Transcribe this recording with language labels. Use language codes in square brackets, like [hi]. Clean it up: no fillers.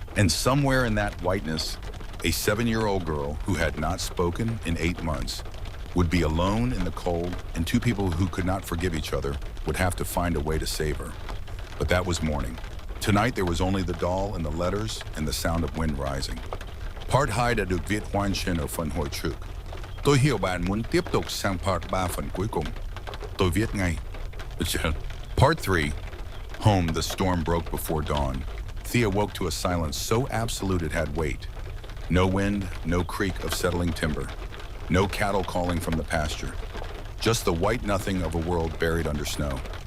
[en] And somewhere in that whiteness, a 7-year-old girl who had not spoken in 8 months would be alone in the cold, and 2 people who could not forgive each other would have to find a way to save her. But that was morning. Tonight there was only the doll and the letters and the sound of wind rising. [vi] Part 2 đã được viết hoàn chỉnh ở phần hồi trước. Tôi hiểu bạn muốn tiếp tục sang part 3 phần cuối cùng. Tôi viết ngay. [en] Part 3, home, the storm broke before dawn. Thea woke to a silence so absolute it had weight. No wind, no creak of settling timber. No cattle calling from the pasture. Just the white nothing of a world buried under snow.